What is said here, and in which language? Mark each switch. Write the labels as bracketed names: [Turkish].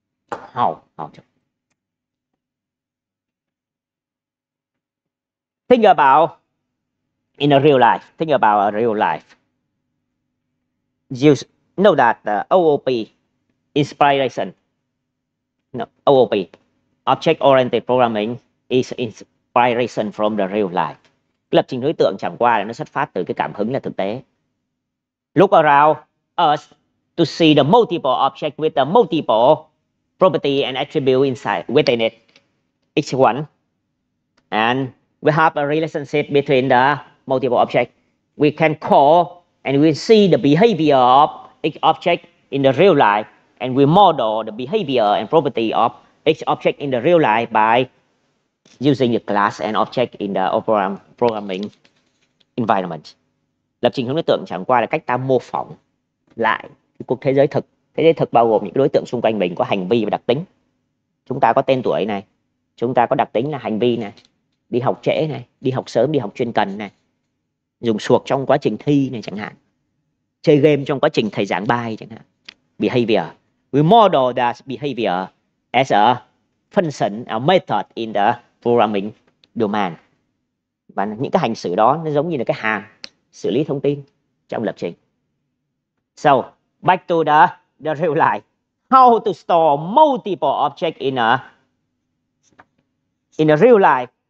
[English] How to think about in a real life. Think about a real life. You know that the OOP, inspiration. No, OOP, object-oriented programming, is inspiration from the real life. [Vietnamese] Lập trình đối tượng chẳng qua là nó xuất phát từ cái cảm hứng là thực tế. [English] Look around us to see the multiple object with the multiple property and attribute inside within it. Each one, and we have a relationship between the multiple object. We can call and we see the behavior of each object in the real life, and we model the behavior and property of each object in the real life by using the class and object in the programming environment. [Vietnamese] Lập trình hướng đối tượng chẳng qua là cách ta mô phỏng lại cuộc thế giới thực. Thế giới thực bao gồm những đối tượng xung quanh mình có hành vi và đặc tính. Chúng ta có tên tuổi này, chúng ta có đặc tính là hành vi này, đi học trễ này, đi học sớm, đi học chuyên cần này, dùng suộc trong quá trình thi này chẳng hạn, chơi game trong quá trình thầy giảng bài chẳng hạn. [English] Behavior. We model that behavior as a function, a method in the programming domain. [Vietnamese] Và những cái hành xử đó nó giống như là cái hàm xử lý thông tin trong lập trình. [English] So, back to the real life. How to store multiple objects in a real life.